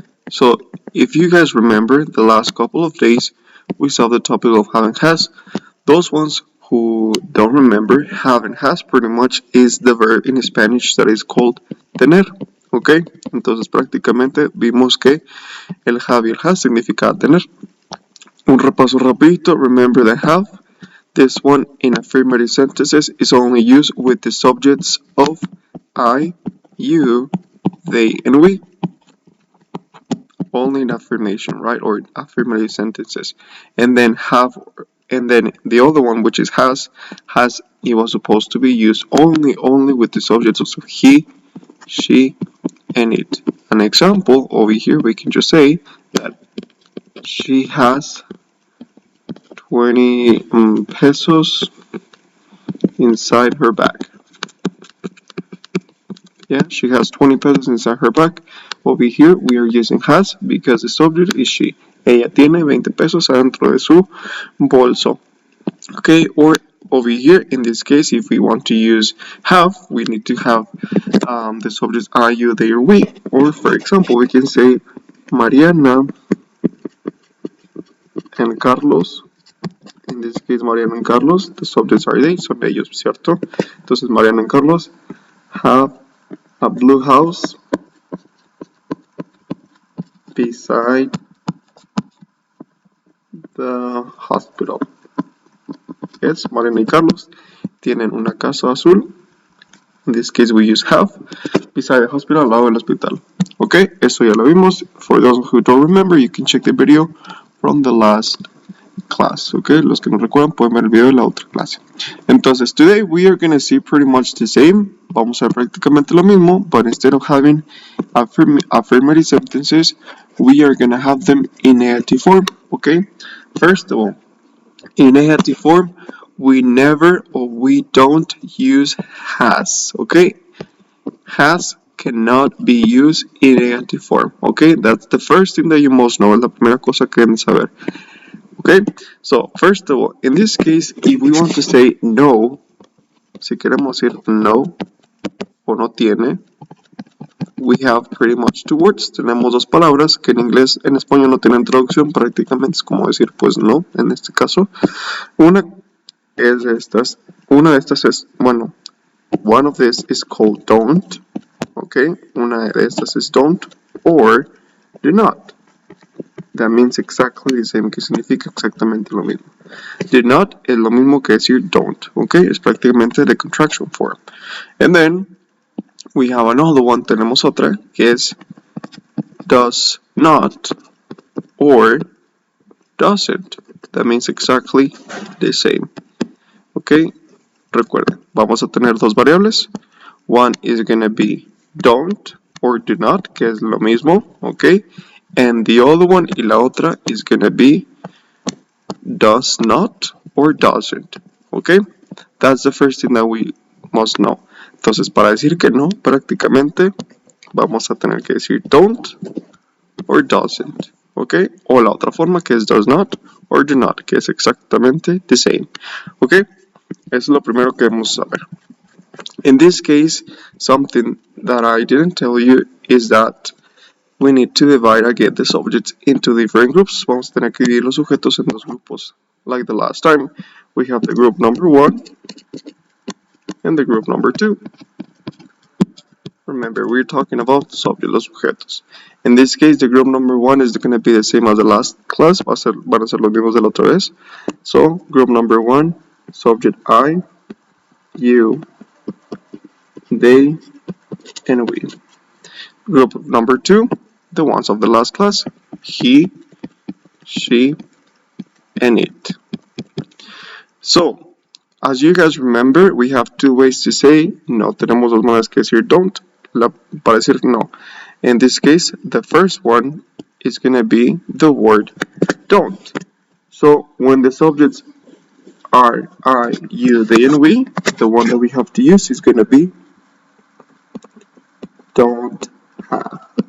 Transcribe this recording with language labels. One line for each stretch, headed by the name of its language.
English: So if you guys remember the last couple of days we saw the topic of have and has. Those ones who don't remember, have and has pretty much is the verb in Spanish that is called tener. ¿Ok?
Spanish: Entonces prácticamente vimos que el have y el has significa tener. Un repaso rapidito,
English: remember the have. This one in affirmative sentences is only used with the subjects of I, you, they, and we. Only in affirmation, right? Or affirmative sentences. And then have, and then the other one, which is has, it was supposed to be used only with the subjects of he, she, and it. An example over here, we can just say that she has 20 pesos inside her bag. Yeah, she has 20 pesos inside her bag. Over here, we are using has because the subject is she.
Spanish: Ella tiene 20 pesos adentro de su bolso.
English: Okay, or over here, in this case, if we want to use have, we need to have the subjects are, you, they, or we. Or for example, we can say Mariana and Carlos. In this case, Mariana and Carlos, the subjects are they,
Spanish: son ellos, ¿cierto?
English: Entonces, Mariana and Carlos have a blue house beside the hospital. Yes,
Spanish: Mariana y Carlos tienen una casa azul.
English: In this case we use have beside the hospital,
Spanish: al lado del hospital. Ok, eso ya lo vimos.
English: For those who don't remember, you can check the video from the last class.
Spanish: Ok, los que no recuerdan pueden ver el video de la otra clase.
English: Entonces, today we are going to see pretty much the same.
Spanish: Vamos a ver prácticamente lo mismo,
English: but instead of having affirmative sentences, we are going to have them in negative form. Ok, first of all, in negative form, we never or we don't use has. Okay, has cannot be used in negative form. Okay, that's the first thing that you must know.
Spanish: Es la primera cosa que deben saber.
English: Okay, so first of all, in this case, if we want to say no,
Spanish: si queremos decir no o no tiene,
English: we have pretty much two words.
Spanish: Tenemos dos palabras que en inglés, en español no tienen traducción, prácticamente es como decir pues no, en este caso. Una de estas es, bueno,
English: one of this is called don't, okay,
Spanish: una de estas es
English: don't, or do not. That means exactly the same,
Spanish: que significa exactamente lo mismo. Do not es lo mismo que decir don't, okay, es prácticamente
English: the contraction form. And then, we have another one,
Spanish: tenemos otra, que es
English: does not, or doesn't. That means exactly the same.
Spanish: Ok, recuerden, vamos a tener dos variables.
English: One is going to be don't or do not,
Spanish: que es lo mismo,
English: ok. And the other one,
Spanish: y la otra,
English: is going to be does not or doesn't, ok. That's the first thing that we must know.
Spanish: Entonces, para decir que no, prácticamente, vamos a tener que decir don't or doesn't, ok. O la otra forma, que es does not or do not, que es exactamente
English: the same,
Spanish: ok. Eso es lo primero que debemos saber.
English: In this case, something that I didn't tell you is that we need to divide again the subjects into different groups.
Spanish: Vamos a tener que dividir los sujetos en dos grupos.
English: Like the last time, we have the group number 1 and the group number 2. Remember, we're talking about subject, los sujetos. In this case, the group number 1 is going to be the same as the last class.
Spanish: Van a ser los mismos de la otra vez.
English: So, group number 1, subject I, you, they, and we. Group number 2, the ones of the last class, he, she, and it. So, as you guys remember, we have two ways to say no.
Spanish: Tenemos dos maneras que decir don't, para decir no.
English: In this case, the first one is going to be the word don't. So, when the subjects are I, you, they, and we, the one that we have to use is going to be don't have.